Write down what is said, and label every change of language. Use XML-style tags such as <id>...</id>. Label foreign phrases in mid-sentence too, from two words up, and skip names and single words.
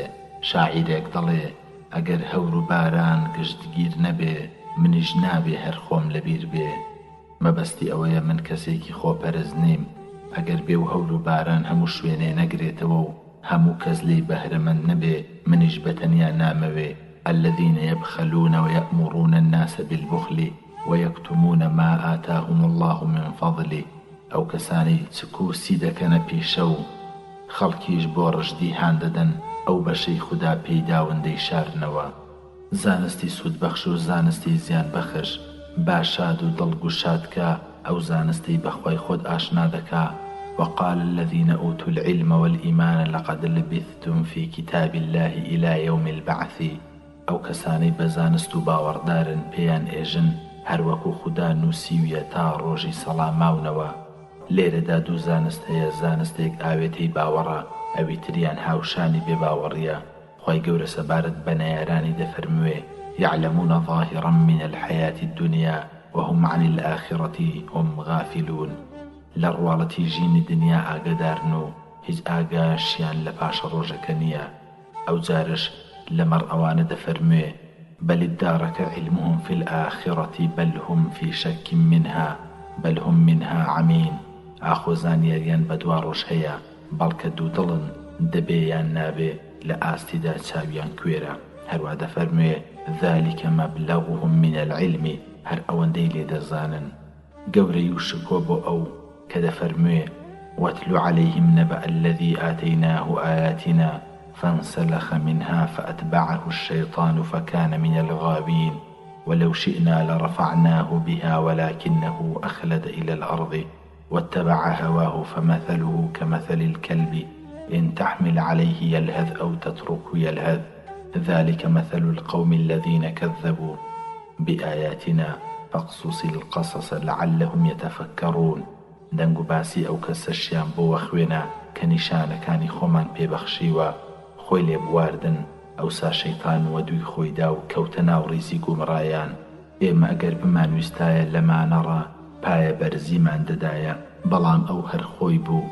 <ckb>شاعیرێک دەڵێ ئەگەر هەور و باران گشتگیر نەبێ، منیش نابێ هەر خۆم لەبیر بێ. مەبەستی ئەوەیە من کەسێکی خۆپەرست نیم. ئەگەر بێ و هەور و باران هەموو شوێنێ نەگرێتەوە و هەموو کەس لێی بەهرەمەند نەبێ، منیش بەتەنیا نامەوێ.</ckb> <ar>الذين يبخلون ويأمرون الناس بالبخل ويكتمون ما آتاهم الله من فضله.</ar> <ckb>ئەو کەسانی چکوسی دەکەنە پیشە و خەڵکیش بۆ ڕژدی هاندەدەن، ئەو بەشەی خوددا پێیداوەندەی شارنەوە. زانستی سوودبەخش و زانستی زیان بەخش باشاد و دڵگوشادکە، ئەو زانستی بەخوای خۆت ئاشنا دەکا.</ckb> <ar>وقال الذين أوتوا العلم والإيمان لقد لبثتم في كتاب الله إلى يوم البعث.</ar> <ckb>ئەو کەسانەی بەزانست و باوەڕدارن پێیان ئێژن هەروەکو خوددا نووسیویە تا ڕۆژی سەڵاماونەوە. لێرەدا دوو زانست هەیە، زانستێک ئاوێتەی باوەڕە، ئەوی تریان هاوشانی بێ باوەڕیە. خی گەورە سەبارەت بە نەیارانی دەفەرموێ</ckb> <ar>يعلمون ظاهرا من الحياة الدنيا وهم عن الآخرة هم غافلون.</ar> <ckb>لەڕواڵەتی ژینی دنیا ئاگدارن و هیچ ئاگاشیان لە پاشە ڕۆژەکە نییە. ئەو جارش لەمەڕ ئەوانە دەفەرموێ</ckb> <ar>بل ادارك علمهم في الآخرة بل هم في شك منها بل هم منها عمين.</ar> <ckb>ئاخۆزان یاریان بە دوا ڕۆژ هەیە، بەڵکە دوو دڵن دەبێ یان نابێ لە ئاستیدا چاویان کوێرە. هەروە دەفەرموێ</ckb> <ar>ذلك مبلغهم من العلم،</ar> <ckb>هەر ئەوەندەی لێ دەزانن. گەورەی و شکۆ بۆ ئەو کە دەفەرموێ</ckb> <ar>واتل عليهم نبأ الذي آتيناه آياتنا فانسلخ منها فأتبعه الشيطان فكان من الغاوين ولو شئنا لرفعناه بها ولكنه أخلد إلى الأرض واتبع هواه فمثله كمثل الكلب إن تحمل عليه يلهث أو تتركه يلهث ذلك مثل القوم الذين كذبوا بآياتنا فاقصص القصص لعلهم يتفكرون.</ar> <ckb>دەنگ و باسی ئەو کەسەشیان بۆ وەخوێنە کە نیشانەکانی خۆمان پێبەخشیوە، خۆی لێ بواردن. ئەوسا شەیتان وە دووی خۆیدا و کەوتە ناو ڕیزی گومڕایان. ئێمە ئەگەر بمانویستایە لەمانەڕە پایە بەرزیمان دەدایە، بەڵام ئەو هەر خۆی بوو.</ckb>